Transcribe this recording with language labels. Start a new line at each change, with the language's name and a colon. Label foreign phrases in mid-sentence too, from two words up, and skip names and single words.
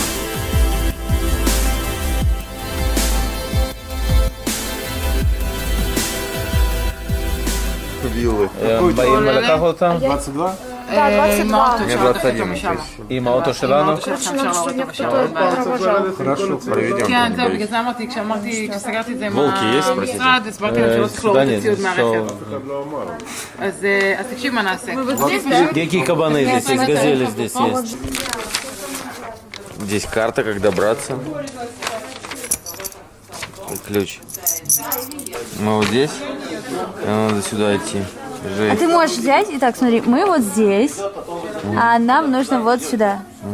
Russian: Виллы. 22? Да, 22. Мне 21.
Hebrew: Имаото שלנו.
Russian: Хорошо, проведем.
Hebrew: כן, זהו, בגלל זה אמרתי, כשסגרתי את זה עם המשרד, הסברתי להם שלא צריך להוריד ציוד מהרכב. אז תקשיב מה נעשה.
Russian: Какие кабаны здесь есть, газели здесь есть. Здесь карта, как добраться. Ключ. Мы вот здесь, и надо сюда идти. А ты можешь взять, итак, смотри, мы вот здесь, а нам нужно вот сюда.